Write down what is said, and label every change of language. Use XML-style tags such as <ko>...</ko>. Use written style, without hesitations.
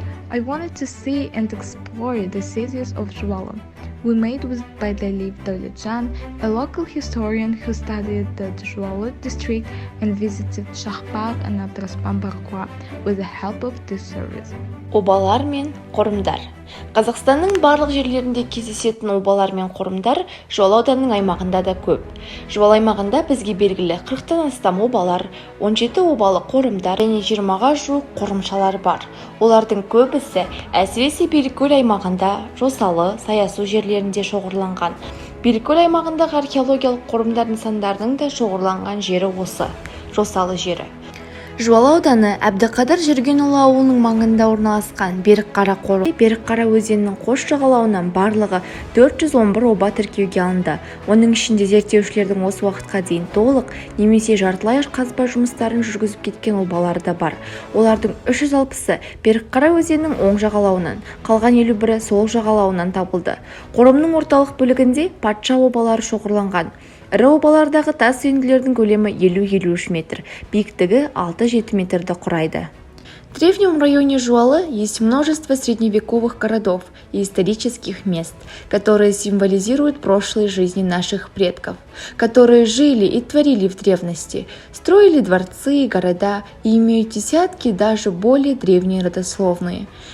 <en>I wanted to see and explore the cities of Жуалы. We met with Байдалиев Давлетжан, a local historian who studied the Жуалы district and visited Шахбаг and Абдраспан Барқуа with the help of this service.</en> <kk>Обалар мен қорымдар. Қазақстанның барлық жерлерінде кездесетін обалар мен қорымдар Жуалы ауданының аймағында да көп. Жуалы аймағында бізге белгілі 40-тан астам обалар, 17 обалы қорымдар және 20-ға жуық қорымшалар бар. Олардың көбісі әсіресе Белкөл аймағында, Жосалы, Саясу жерлерінде шоғырланған. Белкөл аймағындағы археологиялық қорымдар нысандарының да шоғырланған жері осы, Жосалы жері. Жуалы ауданы Әбдіқадыр Жүргенұлы ауылының маңында орналасқан Берікқара қоры. Берікқара өзенінің қос жағалауынан барлығы 411 оба тіркеуге алынды. Оның ішінде зерттеушілердің осы уақытқа дейін толық немесе жартылай қазба жұмыстарын жүргізіп кеткен обалары да бар. Олардың 360-ы Берікқара өзенінің оң жағалауынан, қалған 51-і сол жағалауынан табылды. Қорымның орталық бөлігінде патша обалары шоғырланған. Ірі обалардағы тас үйінділердің көлемі 50-53 метр, биіктігі 6-7 метрді құрайды.</kk> <ru>В древнем районе Жуалы есть множество средневековых городов и исторических мест, которые символизируют прошлые жизни наших предков, которые жили и творили в древности, строили дворцы и города и имеют десятки даже более древние родословные.</ru>